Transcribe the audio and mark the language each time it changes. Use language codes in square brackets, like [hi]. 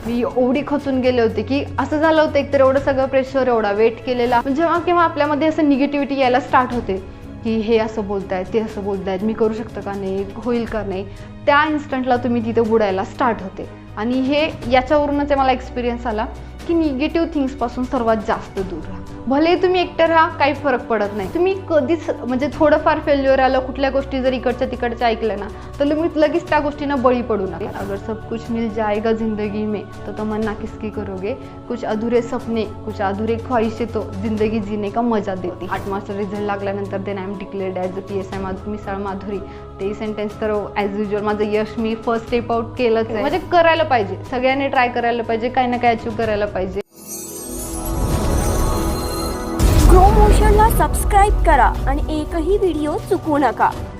[mr] मी एवढी खचून गेले होते की असं झालं होतं, एकतर एवढं सगळं प्रेशर, एवढा वेट केलेला, जेव्हा केव्हा आपल्यामध्ये असं निगेटिव्हिटी यायला स्टार्ट होते की हे असं बोलतायत, ते असं बोलतायत, मी करू शकतो का नाही, होईल का नाही, त्या इन्स्टंटला तुम्ही तिथे बुडायला स्टार्ट होते. आणि हे याच्यावरूनच मला एक्सपिरियन्स आला की निगेटिव्ह थिंग्सपासून सर्वात जास्त दूर राहा. भले तुम्ही एकटं राहा, काही फरक पडत नाही. तुम्ही कधीच म्हणजे थोडंफार फेल्युअर आलं, कुठल्या गोष्टी जर इकडच्या तिकडच्या ऐकल्या ना, तर लगेच त्या गोष्टींना बळी पडू नका. [hi] अगर सब कुछ मिल जाएगा जिंदगी में तो तमन्ना किसकी करोगे, कुछ अधुरे सपने, कुछ अधुरे ख्वाहिशें तो जिंदगी जीने का मजा देती. [mr] 8 मार्चचा रिझल्ट लागल्यानंतर [en] then I am declared as a PSI [mr] Misal Madhuri. ते सेंटेन्स तर ॲज युजल माझं यश मी फर्स्ट स्टेप आउट केलंच आहे. म्हणजे करायला पाहिजे, सगळ्यांनी ट्राय करायला पाहिजे, काही ना काही अचीव करायला पाहिजे. ग्रो मोशनला सबस्क्राईब करा आणि एकही व्हिडिओ चुकवू नका.